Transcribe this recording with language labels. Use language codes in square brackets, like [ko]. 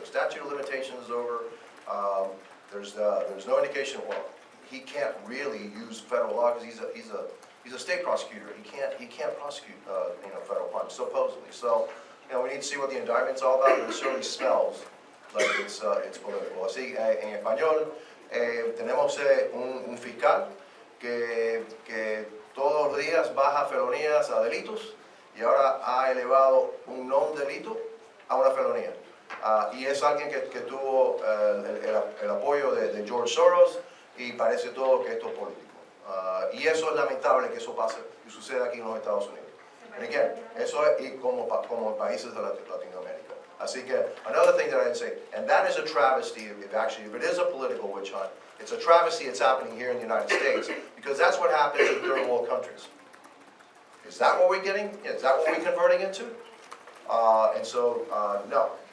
[en] So statute of limitations is over. There's no indication, well, he can't really use federal law because he's a state prosecutor. He can't prosecute federal crimes, supposedly. So we need to see what the indictment's all about, but it certainly smells like it's political. [es] Así, en español, tenemos un fiscal que todos los días baja felonías a delitos y ahora ha elevado un no delito a una felonía. Y es alguien que tuvo el apoyo de George Soros y parece todo que esto es político. Y eso es lamentable que eso pase y suceda aquí en los Estados Unidos. [en] And again, [es] eso es y como en países de Latinoamérica. Así que, [en] another thing that I didn't say, and that is a travesty if it is a political witch hunt, it's a travesty it's happening here in the United States, because that's what happens in third world countries. Is that what we're getting? Is that what we're converting into? And so, no.